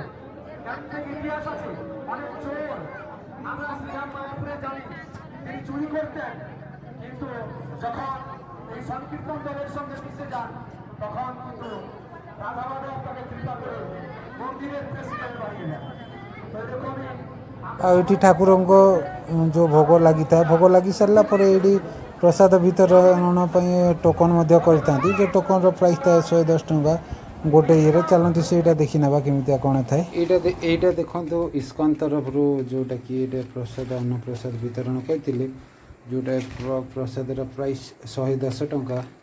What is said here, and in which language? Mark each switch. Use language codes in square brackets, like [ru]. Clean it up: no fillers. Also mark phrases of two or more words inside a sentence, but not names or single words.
[bn] কেন থেকে ইতিহাস আছে, অনেক চোর আমরা শ্রীরাম মায়াপুরে জানি তিনি চুরি করতেন, কিন্তু যখন এই সংকীর্তন দলের সঙ্গে মিশে যান তখন কিন্তু রাধা মাধব তাকে কৃপা করে মন্দিরের প্রেসিডেন্ট বানিয়ে দেন। তো এরকমই [or] ଆଉ ଏଠି ଠାକୁରଙ୍କ ଯେଉଁ ଭୋଗ ଲାଗିଥାଏ, ଭୋଗ ଲାଗି ସାରିଲା ପରେ ଏଇଠି ପ୍ରସାଦ ବିତରଣ ପାଇଁ ଟୋକନ୍ ମଧ୍ୟ କରିଥାନ୍ତି। ଯେଉଁ ଟୋକନ୍ର ପ୍ରାଇସ୍ ଥାଏ 110 ଟଙ୍କା ଗୋଟେ ଇଏରେ। ଚାଲନ୍ତୁ ସେଇଟା ଦେଖି ନେବା କେମିତିଆ କ'ଣ ଥାଏ। ଏଇଟା ଦେଖନ୍ତୁ ଇସ୍କନ ତରଫରୁ ଯେଉଁଟାକି ଏଇଟା ପ୍ରସାଦ ଅନ୍ନପ୍ରସାଦ ବିତରଣ କରିଥିଲେ, ଯେଉଁଟା ପ୍ରସାଦର ପ୍ରାଇସ୍ 110 ଟଙ୍କା।